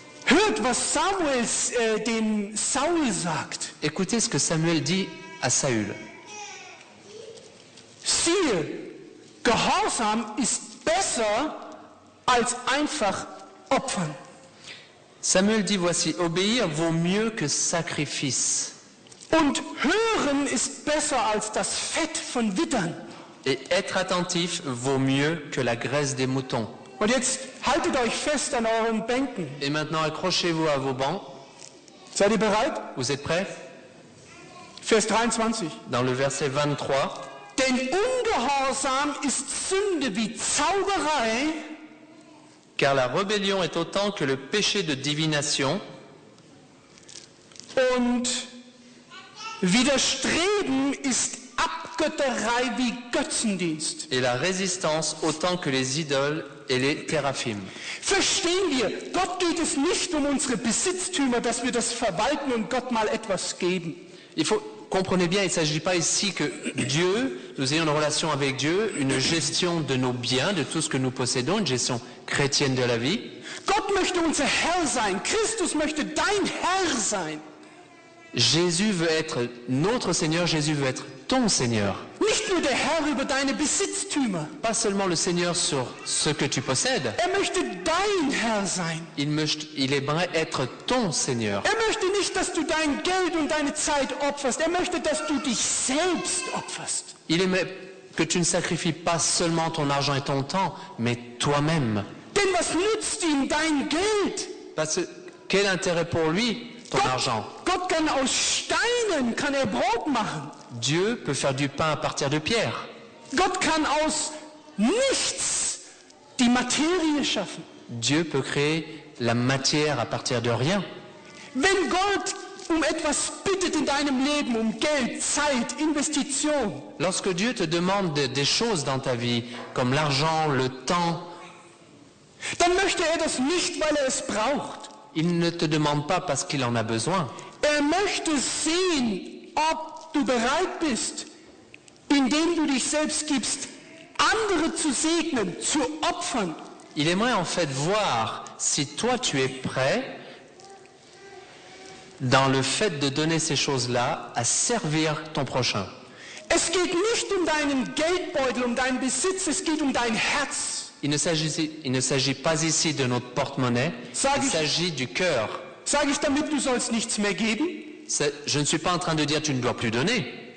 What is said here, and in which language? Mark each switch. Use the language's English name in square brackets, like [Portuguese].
[German] Hört, was Samuel den Saul sagt. [French] Écoutez ce que Samuel dit à Saül. [German] Siehe, Gehorsam ist besser als einfach opfern. [French] Samuel dit, voici, obéir vaut mieux que sacrifice. [German] Und hören ist besser als das Fett von Wittern. [French] Et être attentif vaut mieux que la graisse des moutons. [German] Und jetzt haltet euch fest an euren Bänken. [French] Et maintenant, accrochez-vous à vos bancs. [German] Seid ihr bereit? [French] Vous êtes prêts? [German] Vers 23. [French] Dans le verset 23. [German] Denn Ungehorsam ist Sünde wie Zauberei. [French] Car la rébellion est autant que le péché de divination. [German] Und Widerstreben ist Abgötterei wie Götzendienst. [French] Et la résistance autant que les idoles et les théraphim. [German] Verstehen wir, Gott geht es nicht um unsere Besitztümer, dass wir das verwalten und Gott mal etwas geben. [French] Comprenez bien, il ne s'agit pas ici que Dieu, nous ayons une relation avec Dieu, une gestion de nos biens, de tout ce que nous possédons, une gestion chrétienne de la vie. [German] Gott möchte unser Herr sein. Christus möchte dein Herr sein. [French] Jésus veut être notre Seigneur, Jésus veut être ton Seigneur. [German] Nicht nur der Herr über deine Besitztümer. [French] Pas seulement le Seigneur sur ce que tu possèdes. [German] Er möchte dein Herr sein. [French] Il aimerait être ton Seigneur. [German] Er möchte nicht, dass du dein Geld und deine Zeit opferst. Er möchte, dass du dich selbst opferst. [French] Il aimerait que tu ne sacrifies pas seulement ton argent et ton temps, mais toi-même. [German] Denn was nützt ihm dein Geld? [French] Parce que quel intérêt pour lui ton argent? [German] Gott kann aus Steinen kann er Brot machen. [French] Dieu peut faire du pain à partir de pierre. [German] Gott kann aus nichts die Materie schaffen. [French] Dieu peut créer la matière à partir de rien. [German] Wenn Gott etwas bittet in deinem Leben, Geld, Zeit, Investition. [French] Lorsque Dieu te demande des choses dans ta vie, comme l'argent, le temps, [German] dann möchte er das nicht, weil er es braucht. [French] Il ne te demande pas parce qu'il en a besoin. [German] Er möchte sehen, ob du bereit bist, indem du dich selbst gibst, andere zu segnen, zu opfern. [French] Il aimerait en fait voir si toi tu es prêt dans le fait de donner ces choses-là à servir ton prochain. [German] Es geht nicht um deinen Geldbeutel, um deinen Besitz, es geht um dein Herz. [French] Il ne s'agit pas ici de notre porte-monnaie, il s'agit du cœur. [German] Sage ich damit, du sollst nichts mehr geben? [French] Je ne suis pas en train de dire tu ne dois plus donner.